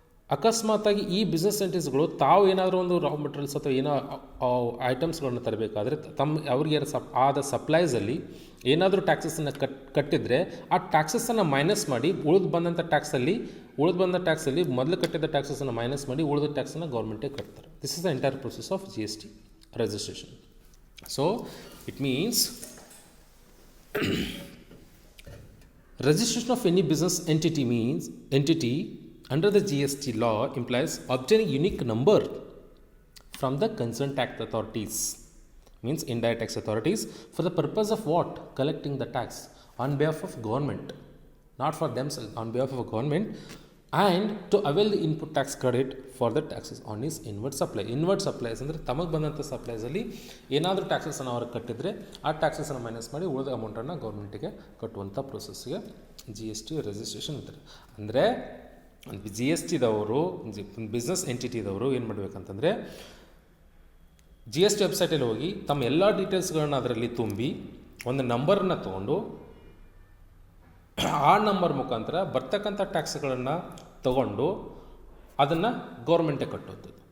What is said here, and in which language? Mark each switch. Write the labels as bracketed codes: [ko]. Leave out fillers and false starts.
[kn] ಅಕಸ್ಮಾತಾಗಿ ಈ ಬಿಸ್ನೆಸ್ ಎಂಟಿಸ್ಗಳು ತಾವು ಏನಾದರೂ ಒಂದು ರಾ ಮೆಟೀರಿಯಲ್ಸ್ ಅಥವಾ ಏನೋ ಐಟಮ್ಸ್ಗಳನ್ನ ತರಬೇಕಾದ್ರೆ ಅವ್ರಿಗೆ ಆದ ಸಪ್ಲೈಸಲ್ಲಿ ಏನಾದರೂ ಟ್ಯಾಕ್ಸಸ್ಸನ್ನು ಕಟ್ಟಿದರೆ ಆ ಟ್ಯಾಕ್ಸಸ್ಸನ್ನು ಮೈನಸ್ ಮಾಡಿ ಉಳಿದು ಬಂದ ಟ್ಯಾಕ್ಸಲ್ಲಿ ಮೊದಲು ಕಟ್ಟಿದ ಟ್ಯಾಕ್ಸಸ್ಸನ್ನು ಮೈನಸ್ ಮಾಡಿ ಉಳಿದ ಟ್ಯಾಕ್ಸನ್ನು ಗೌರ್ಮೆಂಟಿಗೆ ಕಟ್ತಾರೆ. [en] This is the entire process of GST registration. So it means registration of any business entity under the GST law implies obtaining unique number from the concerned tax authorities, means indirect tax authorities, for the purpose of what? Collecting the tax on behalf of government, not for themselves, on behalf of government, and to avail the input tax credit for the taxes on his inward supply. [kn] Inward supplies ಅಂದರೆ ತಮಗೆ ಬಂದಂಥ ಸಪ್ಲೈಸಲ್ಲಿ ಏನಾದರೂ ಟ್ಯಾಕ್ಸಸ್ಸನ್ನು ಅವ್ರಿಗೆ ಕಟ್ಟಿದರೆ ಆ ಟ್ಯಾಕ್ಸಸ್ಸನ್ನು minus ಮಾಡಿ ಉಳಿದ ಅಮೌಂಟನ್ನು ಗೌರ್ಮೆಂಟಿಗೆ ಕಟ್ಟುವಂಥ ಪ್ರೊಸೆಸ್ಗೆ GST ರಿಜಿಸ್ಟ್ರೇಷನ್ ಅಂತಾರೆ. ಅಂದರೆ GSTದವರು, ಬಿಸ್ನೆಸ್ ಎಂಟಿಟಿದವರು ಏನು ಮಾಡಬೇಕಂತಂದರೆ GST ವೆಬ್ಸೈಟಲ್ಲಿ ಹೋಗಿ ತಮ್ಮ ಎಲ್ಲ ಡೀಟೇಲ್ಸ್ಗಳನ್ನ ಅದರಲ್ಲಿ ತುಂಬಿ ಒಂದು ನಂಬರನ್ನು ತೊಗೊಂಡು ಆ ನಂಬರ್ ಮುಖಾಂತರ ಬರ್ತಕ್ಕಂಥ ಟ್ಯಾಕ್ಸ್ಗಳನ್ನು ತಗೊಂಡು ಅದನ್ನು ಗೌರ್ಮೆಂಟಿಗೆ ಕಟ್ಟೋದು.